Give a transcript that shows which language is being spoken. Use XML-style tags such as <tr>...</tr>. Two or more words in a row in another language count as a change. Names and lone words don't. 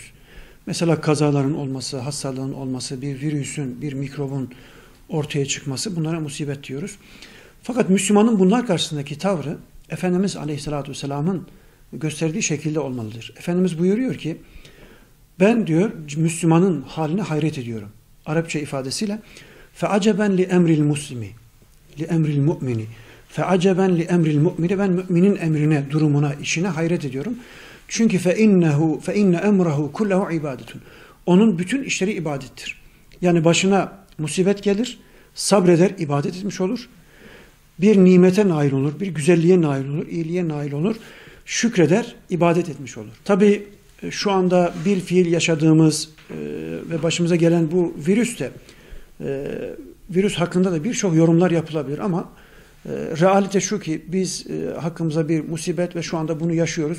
<tr>Mesela kazaların olması, hastalığın olması, bir virüsün, bir mikrobun ortaya çıkması, bunlara musibet diyoruz. Fakat Müslümanın bunlar karşısındaki tavrı Efendimiz Aleyhisselatü Vesselam'ın gösterdiği şekilde olmalıdır. Efendimiz buyuruyor ki ben diyor Müslümanın haline hayret ediyorum. Arapça ifadesiyle</tr> <ar>فَعَجَبًا لِأَمْرِ الْمُسْلِمِ لِأَمْرِ الْمُؤْمِنِ فَعَجَبًا لِأَمْرِ الْمُؤْمِنِ</ar> <tr>Ben müminin emrine, durumuna, işine hayret ediyorum. Çünkü</tr> <ar>فَاِنَّ اَمْرَهُ كُلَّهُ عِبَادَةٌ</ar> <tr>Onun bütün işleri ibadettir. Yani başına musibet gelir, sabreder, ibadet etmiş olur. Bir nimete nail olur, bir güzelliğe nail olur, iyiliğe nail olur, şükreder, ibadet etmiş olur. Tabii şu anda bir fiil yaşadığımız ve başımıza gelen bu virüs de, virüs hakkında da birçok yorumlar yapılabilir ama realite şu ki biz hakkımıza bir musibet ve şu anda bunu yaşıyoruz.</tr>